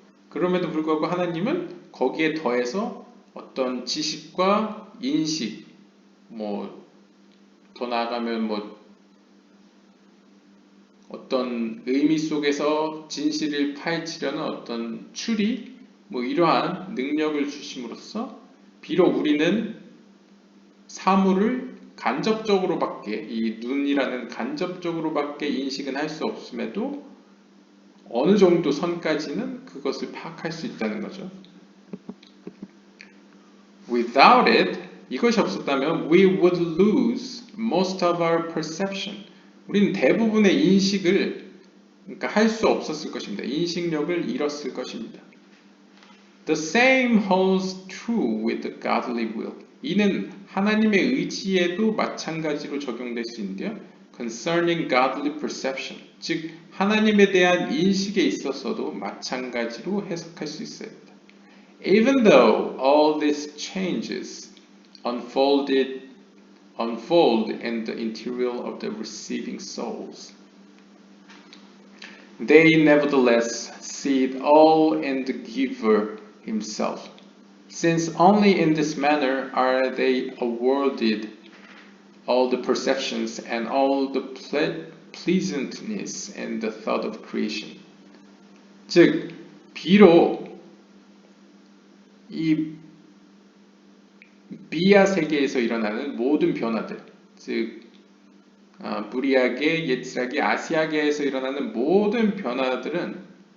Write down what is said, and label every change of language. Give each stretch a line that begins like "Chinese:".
Korean: 그럼에도 불구하고 하나님은 거기에 더해서 어떤 지식과 인식, 더 나아가면 어떤 의미 속에서 진실을 파헤치려는 어떤 추리, 이러한 능력을 주심으로써 비록 우리는 사물을 간접적으로밖에 이 눈이라는 간접적으로밖에 인식은 할 수 없음에도 어느 정도 선까지는 그것을 파악할 수 있다는 거죠.
English: Without it,
Korean: 이것이 없었다면
English: we would lose most of our perception.
Korean: 우리는 대부분의 인식을 그러니까 할 수 없었을 것입니다. 인식력을 잃었을 것입니다.
English: The same holds true with the godly will.
Korean: 이는 하나님의 의지에도 마찬가지로 적용될 수 있는데요.
English: Concerning godly perception,
Korean: 즉 하나님에 대한 인식에 있어서도 마찬가지로 해석할 수 있어요.
English: Even though all these changes unfold in the interior of the receiving souls, they nevertheless see it all in the giver himself, since only in this manner are they awarded all the perceptions and all the pleasantness and the thought of creation.
Korean: 즉, 비록 이 비야 세계에서 일어나는 모든 변화들, 즉 부리아계, 예츠라계, 아시아계에서 일어나는 모든 변화들은